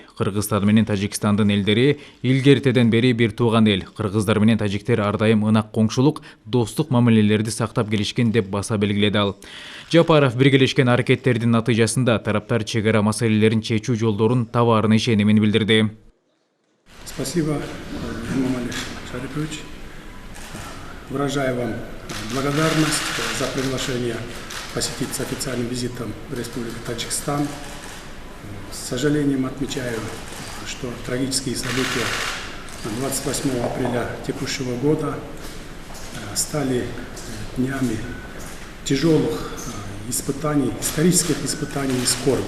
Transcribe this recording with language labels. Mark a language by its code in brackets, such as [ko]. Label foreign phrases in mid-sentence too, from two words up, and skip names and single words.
[ky] Кыргызстан менен Тажикстандын элдери илгертеден бери бир тууган эл. Кыргыздар менен тажиктер ар дайым ынак коңшулук, достук мамилелерди сактап келишкен деп баса белгиледи ал. Жапаров биргелешкен аракеттердин натыйжасында тараптар чек ара маселелерин чечүү жолдорун табаарына ишенимин билдирди. [ru] Спасибо, Эмомали Шарипович. Выражаю вам благодарность за приглашение посетить с официальным визитом в Республику Таджикистан. С сожалением отмечаю, что трагические события 28 апреля текущего года стали днями тяжелых испытаний, исторических испытаний и скорби.